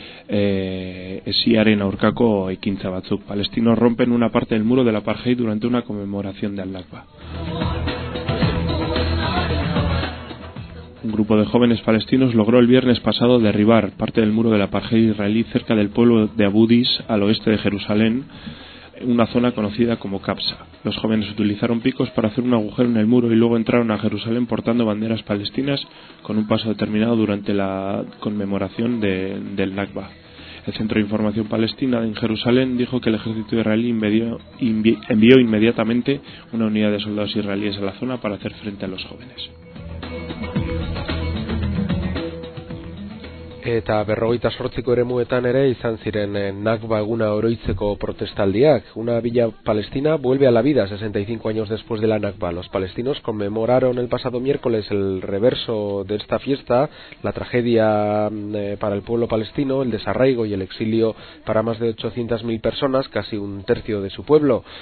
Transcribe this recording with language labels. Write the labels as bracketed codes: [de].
[eu] Esiaren aurkako ekintza batzuk. [es] Palestinos rompen una parte del muro de la apartheid durante una conmemoración de Al-Nakba. Un grupo de jóvenes palestinos logró el viernes pasado derribar parte del muro de la apartheid israelí cerca del pueblo de Abu Dis, al oeste de Jerusalén, una zona conocida como Kapsa. Los jóvenes utilizaron picos para hacer un agujero en el muro y luego entraron a Jerusalén portando banderas palestinas con un paso determinado durante la conmemoración del Nakba. El Centro de Información Palestina en Jerusalén dijo que el ejército israelí envió inmediatamente una unidad de soldados israelíes a la zona para hacer frente a los jóvenes. [eu] eta 48ko eremuetan ere izan ziren Nakba eguna oroitzeko protestaldiak. [es] Una villa palestina vuelve a la vida 65 años después de la Nakba. Los palestinos conmemoraron el pasado miércoles el reverso de esta fiesta, la tragedia para el pueblo palestino, el desarraigo y el exilio para más de 800.000 personas, casi un tercio de su pueblo.